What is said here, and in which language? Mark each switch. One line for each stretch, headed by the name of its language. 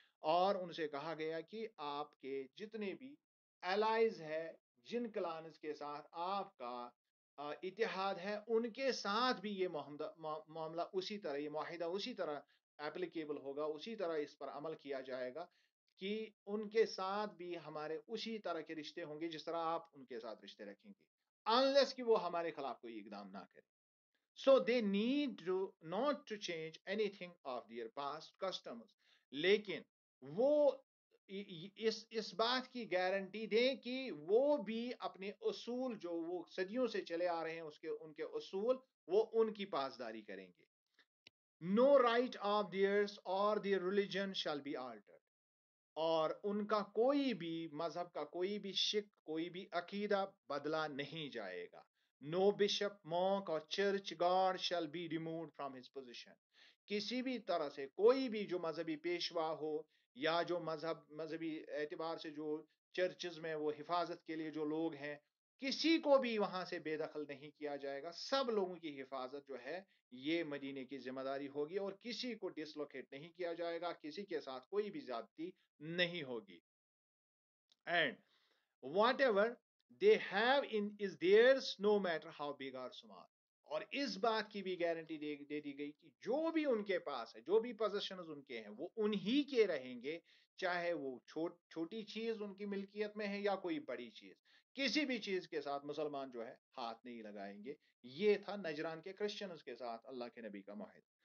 Urdu: اور ان سے کہا گیا کہ آپ کے جتنے بھی الائز ہے جن کلانز کے ساتھ آپ کا اتحاد ہے ان کے ساتھ بھی یہ معاملہ اسی طرح یہ معاہدہ اسی طرح اپلیکیبل ہوگا اسی طرح اس پر عمل کیا جائے گا کہ ان کے ساتھ بھی ہمارے اسی طرح کے رشتے ہوں گے جس طرح آپ ان کے ساتھ رشتے رکھیں گے unless کہ وہ ہمارے خلاف کوئی اقدام نہ کرے.
English: So they need not to change anything of their past customs.
Urdu: لیکن وہ اس بات کی گارنٹی دیں کہ وہ بھی اپنے اصول جو وہ صدیوں سے چلے آ رہے ہیں ان کے اصول وہ ان کی پاسداری کریں گے.
English: No right of theirs or their religion shall be altered.
Urdu: اور ان کا کوئی بھی مذہب کا کوئی بھی شک کوئی بھی عقیدہ بدلا نہیں جائے گا.
English: No bishop, monk or church guard shall be removed from his position.
Urdu: کسی بھی طرح سے کوئی بھی جو مذہبی پیشوا ہو یا جو مذہبی اعتبار سے جو چرچز میں وہ حفاظت کے لیے جو لوگ ہیں کسی کو بھی وہاں سے بے دخل نہیں کیا جائے گا. سب لوگوں کی حفاظت جو ہے یہ مدینے کی ذمہ داری ہوگی, اور کسی کو ڈسلوکیٹ نہیں کیا جائے گا, کسی کے ساتھ کوئی بھی زیادتی نہیں ہوگی. And
English: whatever they have in is theirs no matter how big or small.
Urdu: اور اس بات کی بھی گارنٹی دے دی گئی کہ جو بھی ان کے پاس ہے, جو بھی پوزیشنز ان کے ہیں, وہ انہی کے رہیں گے, چاہے وہ چھوٹی چیز ان کی ملکیت میں ہے یا کوئی بڑی چیز. کسی بھی چیز کے ساتھ مسلمان جو ہے ہاتھ نہیں لگائیں گے. یہ تھا نجران کے کرسچنز کے ساتھ اللہ کے نبی کا معاہدہ.